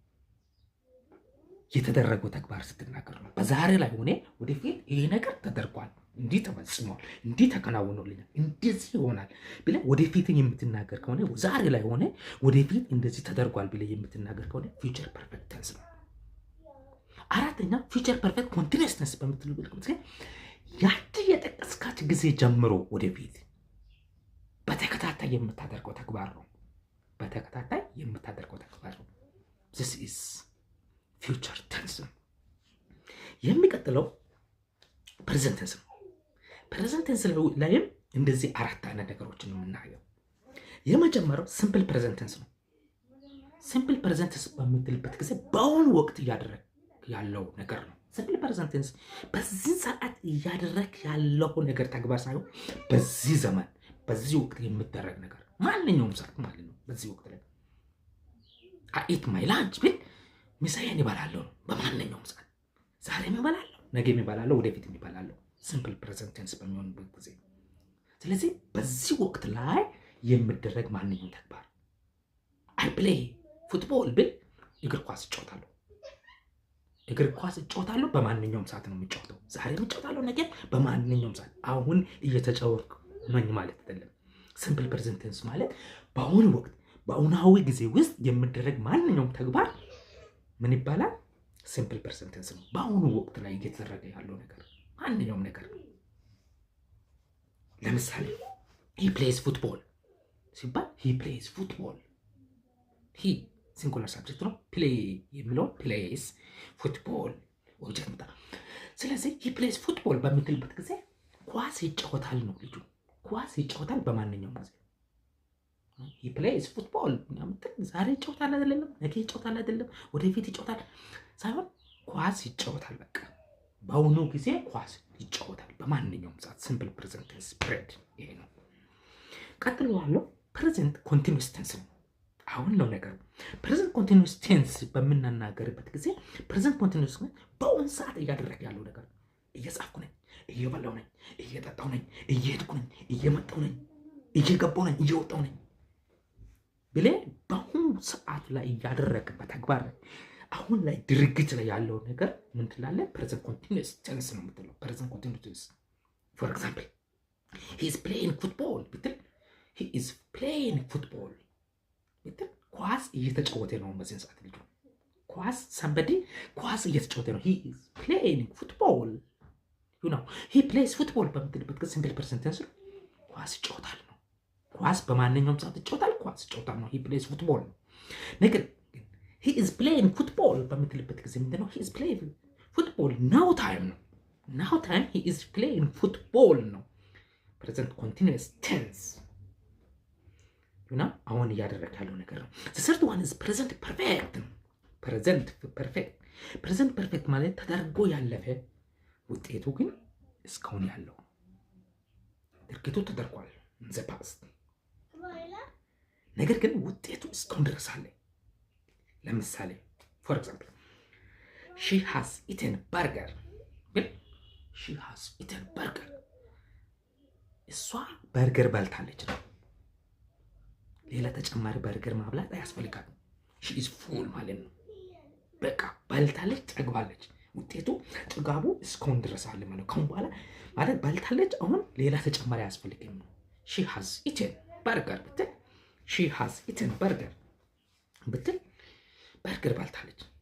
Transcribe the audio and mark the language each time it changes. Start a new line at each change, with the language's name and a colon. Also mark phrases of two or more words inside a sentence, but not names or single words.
Amharic: የተደረገው ተግባር ስትናገር ነው። በዛሬ ላይ ሆነ ወደፊት ይሄ ነገር ተደርጓል፣ እንዲህ ተፈጽሟል፣ እንዲህ ተከናውኖልኛል፣ እንደዚህ ይሆናል ብለህ ወደፊትን የምትናገር ከሆነ ዛሬ ላይ ሆነ ወደፊት እንደዚህ ተደርጓል ብለህ የምትናገር ከሆነ
English: future perfect tense
Amharic: ነው። አራተኛ
English: future perfect continuous tense
Amharic: በምትልበት ጊዜ ያቺ የጠቀስካት ጊዜ ጀምሮ ወደፊት በተከታታይ የምታደርገው ተግባር ነው። በተከታታይ የምታደርገው ተግባር ነው።
English: this is future tense።
Amharic: የሚቀጥለው
English: present tense
Amharic: ነው።
English: present tense
Amharic: ላይም እንደዚህ አራት አይነት ነገሮችን ነው የምናየው። የመጀመሪያው
English: simple present tense
Amharic: ነው። simple
English: present tense
Amharic: በምትልበት ጊዜ በአሁኑ ወቅት እያደረግ ያለው ነገር ነው።
English: simple present tense
Amharic: በዚህ ሰዓት እያደረግ ያለው ነገር ተግባር ሳይሆን በዚህ ዘመን በዚህ ወቅት የምትደረግ ነገር ማንኛውም ሰዓት ማለት ነው። በዚህ ወቅት ላይ
English: I eat my lunch
Amharic: ብል ምሳዬን እበላለሁ ነው። በማንኛውም ሰዓት ዛሬም እበላለሁ፣ ነገም እበላለሁ፣ ወደፊትም እበላለሁ።
English: simple present tense
Amharic: በሚሆንበት ጊዜ ስለዚህ በዚህ ወቅት ላይ የምትደረግ ማንኛውም ተግባር
English: I play football
Amharic: ብል እግር ኳስ እጫወታለሁ። እግር ኳስ እጫወታለሁ በማንኛውም ሰዓት ነው የሚጫወተው። ዛሬም እጫወታለሁ፣ ነገ በማንኛውም ሰዓት። አሁን እየተጫወትኩ ነኝ ማለት አይደለም።
English: simple present tense
Amharic: ማለት በአሁኑ ወቅት በአሁናዊ ጊዜ ውስጥ የሚደረግ ማንኛውም ተግባር ምን ይባላል?
English: simple present tense
Amharic: ነው። በአሁኑ ወቅት ላይ እየተደረገ ያለው ነገር ማንኛውም ነገር። ለምሳሌ
English: he plays football
Amharic: ሲባል
English: he plays football። he singular subject
Amharic: ነው። ፕሌይ የሚለው
English: plays football object
Amharic: መጣ። ስለዚህ
English: he plays football
Amharic: በምትልበት ጊዜ ኳስ ይጫወታል ነው ልጁ። ኳስ ይጫወታል በማንኛውም ጊዜ
English: he plays football።
Amharic: ዛሬ ይጫወታል አይደለም፣ ነገ ይጫወታል አይደለም፣ ወደፊት ይጫወታል ሳይሆን ኳስ ይጫወታል። በቃ በአሁኑ ጊዜ ኳስ ይጫወታል በማንኛውም ሰዓት።
English: simple present tense spread
Amharic: ይሄ ነው። ቀጥሎ ያለው
English: present continuous tense
Amharic: ነው። አሁን ነው ነገሩ።
English: present continuous tense
Amharic: በምናናገርበት ጊዜ
English: present continuous
Amharic: በአሁን ሰዓት እያደረገ ያለው ነገር እየጻፍኩ ነኝ፣ እየበላው ነኝ፣ እየጠጣው ነኝ፣ እየሄድኩ ነኝ፣ እየመጣው ነኝ፣ እየገባው ነኝ፣ እየወጣው ነኝ ብለህ በአሁኑ ሰዓት ላይ እያደረገ በተግባር አሁን ላይ ድርጊት ላይ ያለው ነገር ምን ትላለህ?
English: present continuous tense
Amharic: ነው የምትለው።
English: present continuous tense for example he is playing football
Amharic: ብትል
English: he is playing football
Amharic: ብትል ኳስ እየተጫወተ ነው በዚህ ሰዓት ልጁ። ኳስ somebody ኳስ እየተጫወተ ነው።
English: he is playing football you know he plays football
Amharic: በምትልበት ጊዜ
English: simple present tense
Amharic: ኳስ ይጫወታል ነው። ኳስ በማንኛውም ሰዓት ይጫወታል። ኳስ ይጫወታል ነው።
English: he plays football
Amharic: ነው። ነገር
English: he is playing football
Amharic: በምትልበት ጊዜ ምንድነው?
English: he is playing football now time
Amharic: ነው።
English: now time he is playing football
Amharic: ነው።
English: present continuous tense
Amharic: እና አሁን እያደረገ ያለው ነገር ነው።
English: the third one is present perfect
Amharic: ነው።
English: present perfect present perfect
Amharic: ማለት ተደርጎ ያለፈ ውጤቱ ግን እስካሁን ያለው ድርጊቱ ተደርጓል
English: in the past
Amharic: ነገር ግን ውጤቱ እስካሁን ድረስ አለ። ለምሳሌ
English: for example she has eaten burger
Amharic: ግን she
English: has eaten burger
Amharic: እሷ በርገር በልታለች ነው። ሌላ ተጨማሪ በርገር ማብላት አያስፈልጋትም።
English: she is full
Amharic: ማለት ነው። በቃ በልታለች፣ ጠግባለች። ውጤቱ ጥጋቡ እስካሁን ድረስ አለ ማለት ነው። ከአሁን በኋላ ማለት በልታለች፣ አሁን ሌላ ተጨማሪ አያስፈልግም ነው።
English: she has eaten burger
Amharic: ብትል
English: she has eaten burger
Amharic: ብትል በርገር በልታለች።